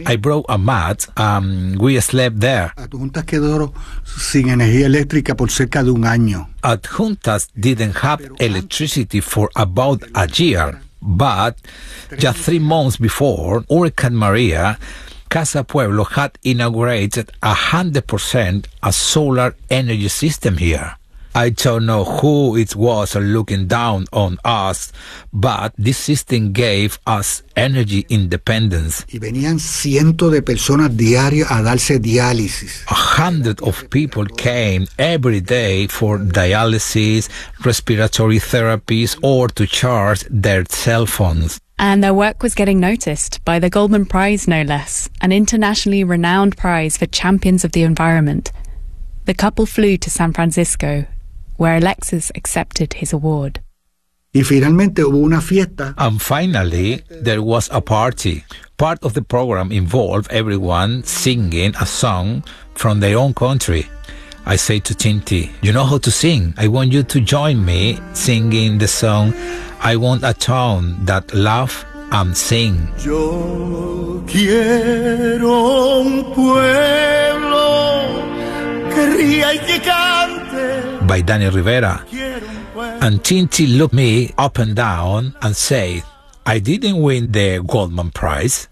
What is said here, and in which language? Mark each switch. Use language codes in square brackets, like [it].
[en] I brought a mat, we slept there. Adjuntas didn't have electricity for about a year, but just 3 months before Hurricane Maria, Casa Pueblo had inaugurated 100% a solar energy system here. I don't know who it was looking down on us, but this system gave us energy independence. [es] Y venían cientos de personas diario a darse diálisis. [en] 100 people came every day for dialysis, respiratory therapies, or to charge their cell phones. And their work was getting noticed by the Goldman Prize, no less, an internationally renowned prize for champions of the environment. The couple flew to San Francisco, where Alexis accepted his award. [es] Y finalmente hubo una fiesta. [en] And finally, there was a party. Part of the program involved everyone singing a song from their own country. I say to Tinti, you know how to sing. I want you to join me singing the song, I Want a Town That Laughs and Sings. [es] Yo quiero un pueblo que ría y que cante. [en] By Danny Rivera. And Tinti looked me up and down and said, I didn't win the Goldman Prize.